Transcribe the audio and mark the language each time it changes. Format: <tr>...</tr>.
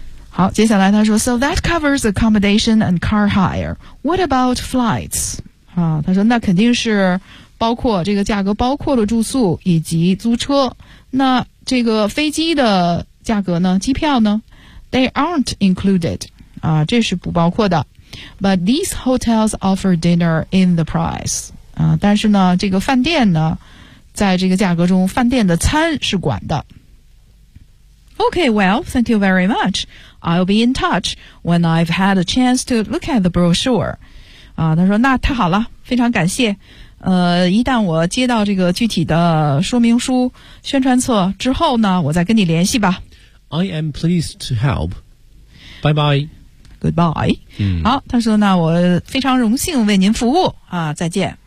<zh>好，接下来他说</zh> <en>So that covers accommodation and car hire. What about flights?</en> <zh>啊，他说那肯定是包括这个价格包括了住宿以及租车。那这个飞机的价格呢，机票呢</zh> <en>They aren't included.</en> <zh>啊，这是不包括的。</zh> <en>But these hotels offer dinner in the price.</en> <zh>啊，但是呢，这个饭店呢，在这个价格中，饭店的餐是管的。</zh> <en>Okay, well, thank you very much. I'll be in touch when I've had a chance to look at the brochure.</en> <zh>啊，他说那太好了，非常感谢。一旦我接到这个具体的说明书、宣传册之后呢，我再跟你联系吧。</zh> <en>I am pleased to help. Bye bye. Goodbye.、嗯、</en> <zh>好，他说那我非常荣幸为您服务啊，再见。</zh>